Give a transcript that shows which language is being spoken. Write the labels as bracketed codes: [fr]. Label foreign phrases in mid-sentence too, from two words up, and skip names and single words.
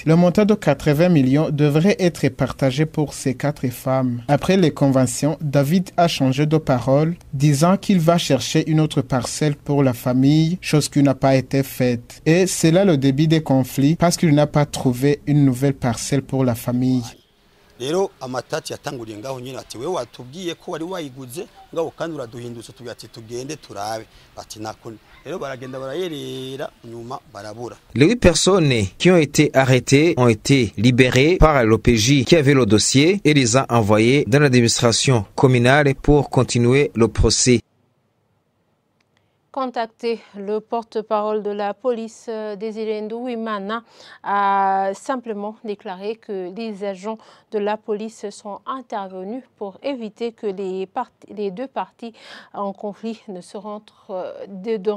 [fr] Le montant de 80 millions devrait être partagé pour ces 4 femmes. Après les conventions, David a changé de parole, disant qu'il va chercher une autre parcelle pour la famille, chose qui n'a pas été faite. Et c'est là le début des conflits, parce qu'il n'a pas trouvé une nouvelle parcelle pour la famille. [rn] Rero amatati yatanguriye ngaho nyine ati wewe watubwiye ko wari wayiguze ngaho kandi uraduhindutse tugati tugende turabe bati nakone rero baragenda barayerera nyuma barabura. [fr] Les 8 personnes qui ont été arrêtées ont été libérées par l'OPJ qui avait le dossier et les a envoyées dans l'administration communale pour continuer le procès. contacté le porte-parole de la police, Désiré Nduwimana, a simplement déclaré que les agents de la police sont intervenus pour éviter que les deux parties en conflit ne se rentrent dedans.